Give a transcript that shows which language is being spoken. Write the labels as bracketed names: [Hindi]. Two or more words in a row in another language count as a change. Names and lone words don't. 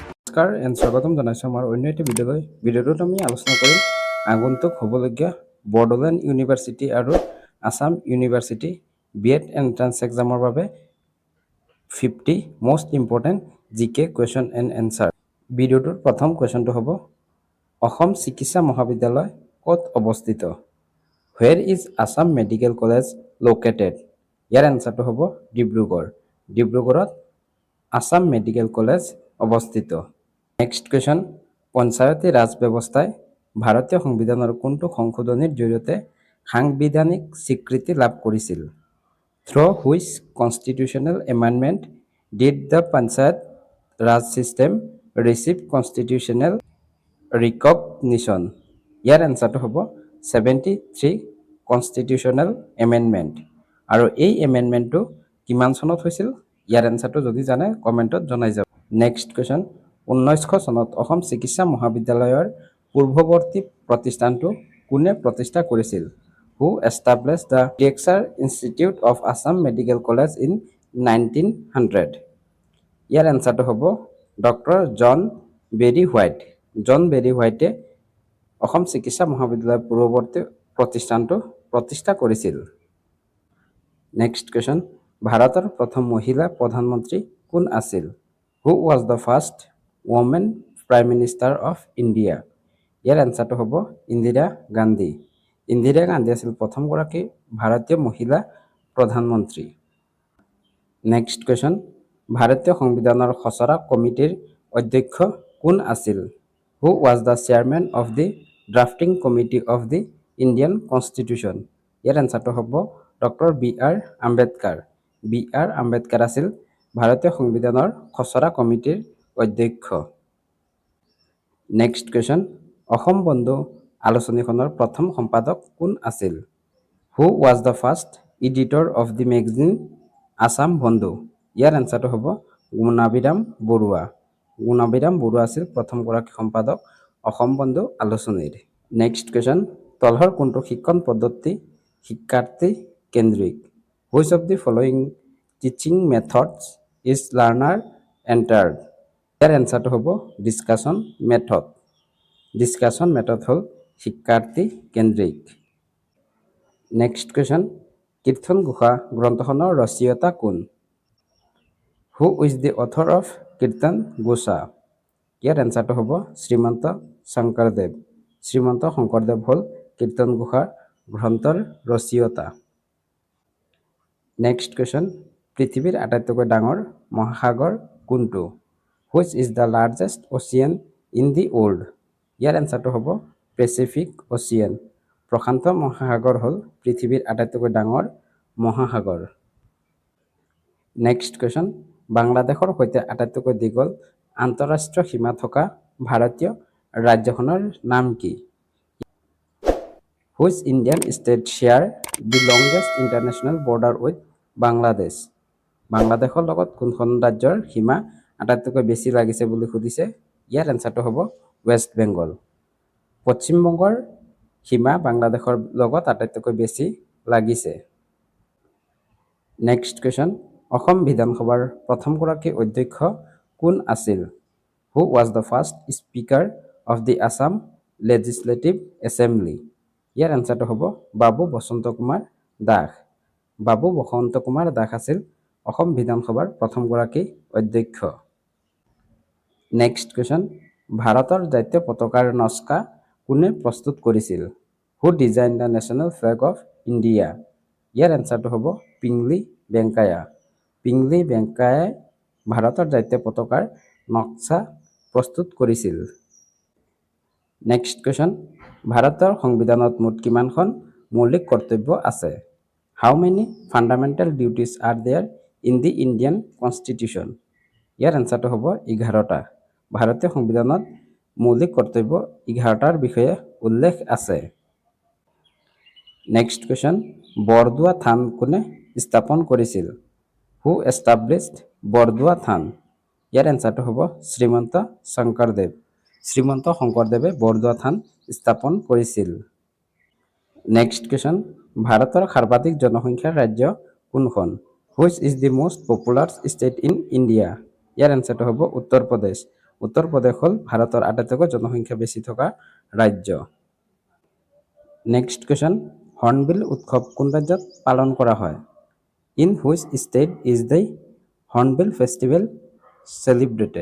[Assamese] নমস্কাৰ এণ্ড স্বাগতম জনাইছোঁ আমাৰ অন্য এটা ভিডিঅ'টোত আমি আলোচনা কৰিম আগন্তুক হ'বলগীয়া বড়োলেণ্ড ইউনিভাৰ্চিটি আৰু আছাম ইউনিভাৰ্চিটি [English] B.Ed entrance examৰ [Assamese] বাবে [English] 50 most important GK question and answer। [Assamese] ভিডিঅ'টোৰ প্ৰথম কুৱেশ্যনটো হ'ব অসম চিকিৎসা মহাবিদ্যালয় ক'ত অৱস্থিত? [English] Where is Assam Medical College located? [Assamese] ইয়াৰ এনসাৰটো হ'ব ডিব্ৰুগড়। ডিব্ৰুগড়ত আসাম মেডিকেল কলেজ অৱস্থিত। [English] next question, [Assamese] পঞ্চায়তী ৰাজ ব্যৱস্থাই ভাৰতীয় সংবিধানৰ কোনটো সংশোধনীৰ জৰিয়তে সাংবিধানিক স্বীকৃতি লাভ কৰিছিল? [English] Through which constitutional amendment did the Panchayat Raj system receive constitutional recognition? [Assamese] ইয়াৰ এনসাৰটো হ'ব 73 [English] constitutional amendment. [Assamese] আৰু এই এমেণ্ডমেণ্টটো কিমান চনত হৈছিল? ইয়াৰ এনসাৰটো যদি জানে কমেণ্টত জনাই যাব। [English] next question, [Assamese] 1900 চনত অসম চিকিৎসা মহাবিদ্যালয়ৰ পূৰ্বৱৰ্তী প্ৰতিষ্ঠানটো কোনে প্ৰতিষ্ঠা কৰিছিল? [English] Who established the Tiexar Institute of Assam Medical College in 1900? [Assamese] ইয়াৰ এনসাৰটো হ'ব ডক্টৰ জন বেৰী হোৱাইট। জন বেৰী হোৱাইটে অসম চিকিৎসা মহাবিদ্যালয়ৰ পূৰ্বৱৰ্তী প্ৰতিষ্ঠানটো প্ৰতিষ্ঠা কৰিছিল। [English] next question, [Assamese] ভাৰতৰ প্ৰথম মহিলা প্ৰধানমন্ত্ৰী কোন আছিল? [English] Who was the first woman Prime Minister of India? [Assamese] ইয়াৰ এনসাৰটো হ'ব ইন্দিৰা গান্ধী। ইন্দিৰা গান্ধী আছিল প্ৰথমগৰাকী ভাৰতীয় মহিলা প্ৰধানমন্ত্ৰী। [English] next question, [Assamese] ভাৰতীয় সংবিধানৰ খচৰা কমিটিৰ অধ্যক্ষ কোন আছিল? [English] Who was the chairman of the drafting committee of the Indian Constitution? [Assamese] ইয়াৰ এনসাৰটো হ'ব ডক্টৰ বি.আৰ. আম্বেদকাৰ। বি.আৰ. আম্বেদকাৰ আছিল ভাৰতীয় সংবিধানৰ খচৰা কমিটিৰ অধ্যক্ষ। [English] next question, [Assamese] অসম বন্ধু আলোচনীখনৰ প্ৰথম সম্পাদক কোন আছিল? [English] Who was the first editor of the magazine আসাম বন্ধু? [Assamese] ইয়াৰ এনসাৰটো হ'ব গুণাভিৰাম বৰুৱা। গুণাভিৰাম বৰুৱা আছিল প্ৰথমগৰাকী সম্পাদক অসম বন্ধু আলোচনীৰ। [English] next question, [Assamese] তলহৰ কোনটো শিক্ষণ পদ্ধতি শিক্ষাৰ্থী কেন্দ্ৰিক? [English] Which of the following teaching methods is learner entered? [Assamese] ইয়াৰ এনসাৰটো হ'ব [English] discussion method. discussion method [Assamese] হ'ল শিক্ষাৰ্থী কেন্দ্ৰিক। [English] next question, [Assamese] কীৰ্তন ঘোষা গ্ৰন্থখনৰ ৰচয়িতা কোন? [English] Who is the author of কীৰ্তন ঘোষা? [Assamese] ইয়াৰ এনসাৰটো হ'ব শ্ৰীমন্ত শংকৰদেৱ। শ্ৰীমন্ত শংকৰদেৱ হ'ল কীৰ্তন ঘোষা গ্ৰন্থৰ ৰচয়িতা। [English] next question, [Assamese] পৃথিৱীৰ আটাইতকৈ ডাঙৰ মহাসাগৰ কোনটো? [English] Which is the largest ocean in the world? [Assamese] ইয়াৰ এনসাৰটো হ'ব পেচিফিক অচিয়ান। প্ৰশান্ত মহাসাগৰ হ'ল পৃথিৱীৰ আটাইতকৈ ডাঙৰ মহাসাগৰ। [English] next question, [Assamese] বাংলাদেশৰ সৈতে আটাইতকৈ দীঘল আন্তঃৰাষ্ট্ৰীয় সীমা থকা ভাৰতীয় ৰাজ্যখনৰ নাম কি? [English] Which Indian state share the longest international border with Bangladesh? [Assamese] বাংলাদেশৰ লগত কোনখন ৰাজ্যৰ সীমা আটাইতকৈ বেছি লাগিছে বুলি সুধিছে? ইয়াৰ এনসাৰটো হ'ব ৱেষ্ট বেংগল। পশ্চিমবংগৰ সীমা বাংলাদেশৰ লগত আটাইতকৈ বেছি লাগিছে। [English] next question, [Assamese] অসম বিধানসভাৰ প্ৰথমগৰাকী অধ্যক্ষ কোন আছিল? [English] Who was the first speaker of the Assam Legislative Assembly? [Assamese] ইয়াৰ এনসাৰটো হ'ব বাবু বসন্ত কুমাৰ দাস। বাবু বসন্ত কুমাৰ দাস আছিল অসম বিধানসভাৰ প্ৰথমগৰাকী অধ্যক্ষ। [English] next question, [Assamese] ভাৰতৰ জাতীয় পতাকাৰ নক্সা কোনে প্ৰস্তুত কৰিছিল? [English] Who designed the national flag of India? [Assamese] ইয়াৰ এনসাৰটো হ'ব পিংলি ভেংকায়া। পিংলি ভেংকায়াই ভাৰতৰ জাতীয় পতাকাৰ নক্সা প্ৰস্তুত কৰিছিল। [English] next question, [Assamese] ভাৰতৰ সংবিধানত মুঠ কিমানখন মৌলিক কৰ্তব্য আছে? [English] How many fundamental duties are there in the Indian Constitution? [Assamese] ইয়াৰ এনসাৰটো হ'ব 11টা। ভাৰতীয় সংবিধানত মৌলিক কৰ্তব্য 11টাৰ বিষয়ে উল্লেখ আছে। [English] next question, [Assamese] বৰদোৱা থান কোনে স্থাপন কৰিছিল? [English] Who established বৰদোৱা থান? [Assamese] ইয়াৰ এনসাৰটো হ'ব শ্ৰীমন্ত শংকৰদেৱ। শ্ৰীমন্ত শংকৰদেৱে বৰদোৱা থান স্থাপন কৰিছিল। [English] next question, [Assamese] ভাৰতৰ সৰ্বাধিক জনসংখ্যাৰ ৰাজ্য কোনখন? [English] Which is the most populous state in India? [Assamese] ইয়াৰ এনসাৰটো হ'ব উত্তৰ প্ৰদেশ। উত্তৰ প্ৰদেশ হ'ল ভাৰতৰ আটাইতকৈ জনসংখ্যা বেছি থকা ৰাজ্য। [English] next question, [Assamese] হৰ্ণবিল উৎসৱ কোন ৰাজ্যত পালন কৰা হয়? [English] in which state is the Hornbill festival celebrated?